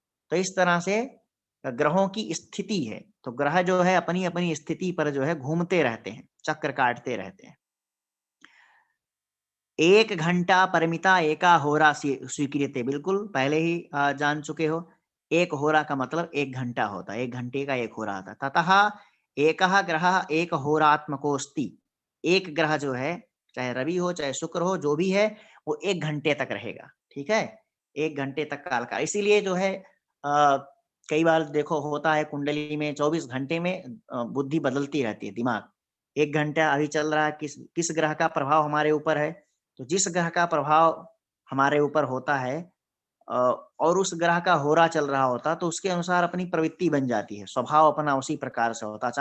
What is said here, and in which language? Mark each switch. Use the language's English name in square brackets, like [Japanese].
[Hindi] तो इस तरह से ग्रहों की स्थिति है। तो ग्रह जो है अपनी अपनी स्थिति पर जो है घूमते रहते हैं, चक्कर काटते रहते हैं। [Sanskrit] 1 घंटा परिमिता एका होरा स्वीक्रियते, [Hindi] बिल्कुल पहले ही जान चुके हो। एक होरा का मतलब 1 घंटा होता है, 1 घंटे का 1 होरा होता है। [Sanskrit] ततः एकः ग्रहः एक होरात्मकोऽस्ति। [Hindi] एक ग्रह जो है, चाहे रवि हो चाहे शुक्र हो, जो भी है, वो 1 घंटे तक रहेगा। ठीक है, 1 घंटे तक काल का। इसीलिए जो है कई बार देखो होता है कुंडली में 24 घंटे में बुद्धि बदलती रहती है, दिमाग। 1 घंटा अभी चल रहा है, किस ग्रह का प्रभाव हमारे ऊपर है, तो जिस ग्रह का प्रभाव हमारे ऊपर होता है और उस ग्रह का होरा चल रहा होता, तो उसके अनुसार अपनी प्रवृत्ति बन जाती है, स्वभाव अपना उसी प्रकार से होता।